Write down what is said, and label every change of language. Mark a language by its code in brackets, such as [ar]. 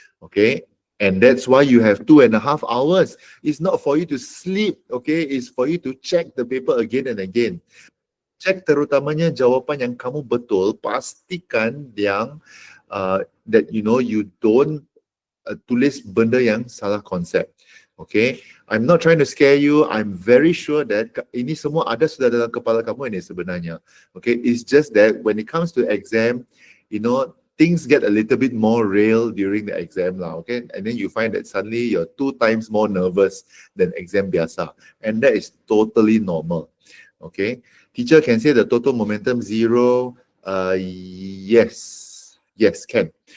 [en] Okay, and that's why you have 2.5 hours. It's not for you to sleep, okay? It's for you to check the paper again and again. [ms] Check terutamanya jawapan yang kamu betul, pastikan yang [en] that you know you don't [ms] tulis benda yang salah konsep. [en] Okay, I'm not trying to scare you. I'm very sure that [ms] ini semua ada sudah dalam kepala kamu ini sebenarnya. [en] Okay, it's just that when it comes to exam, you know, things get a little bit more real during the exam lah. Okay, and then you find that suddenly you're 2 times more nervous than exam [ms] biasa, [en] and that is totally normal. Okay, teacher can say the total momentum 0. Yes, can.